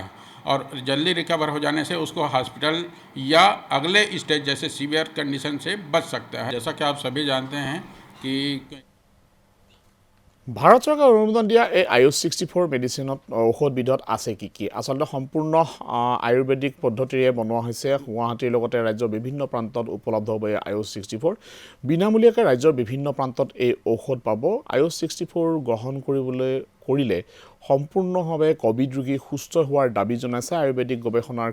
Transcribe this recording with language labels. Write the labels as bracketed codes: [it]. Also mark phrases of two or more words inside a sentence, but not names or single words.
[hi] और जल्दी रिकवर हो जाने से उसको हॉस्पिटल या अगले स्टेज जैसे [en] severe condition [hi] से बच सकता है। जैसा कि आप सभी जानते हैं कि [as] ভাৰত চৰকাৰে অনুমোদন দিয়া এই আয়ুষ 64 মেডিচিনত ঔষধবিধত আছে কি কি আচলতে সম্পূৰ্ণ আয়ুৰ্বেদিক পদ্ধতিৰে বনোৱা হৈছে গুৱাহাটীৰ লগতে ৰাজ্যৰ বিভিন্ন প্ৰান্তত উপলব্ধ হ'ব এই আয়ুষ 64 বিনামূলীয়াকৈ ৰাজ্যৰ বিভিন্ন প্ৰান্তত এই ঔষধ পাব আয়ুষ 64 গ্ৰহণ কৰিলে সম্পূৰ্ণভাৱে কোভিড ৰোগী সুস্থ হোৱাৰ দাবী জনাইছে আয়ুৰ্বেদিক গৱেষণাৰ